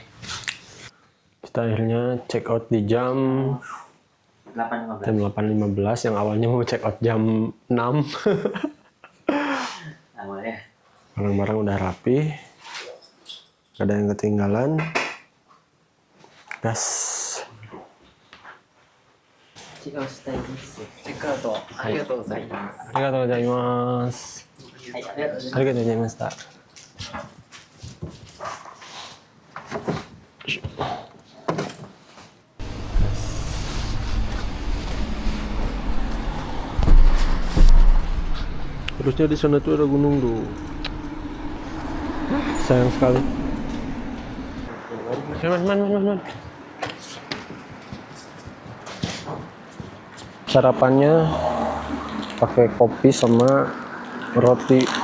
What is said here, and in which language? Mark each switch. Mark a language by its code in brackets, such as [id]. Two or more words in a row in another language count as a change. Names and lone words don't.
[id] Kita akhirnya [en] check out [id] di jam 8.15 yang awalnya mau [en] check out [id] jam 6. Awalnya. Barang-barang udah rapi, gak ada yang ketinggalan. Gas. [ja] 違うしたいです。チェックアウトありがとうございます。ありがとうございます。はい、ありがとうございます。ありがとうございました。 [id] Harusnya di sana tuh ada gunung tuh. Sayang sekali. Man. Sarapannya pakai kopi sama roti.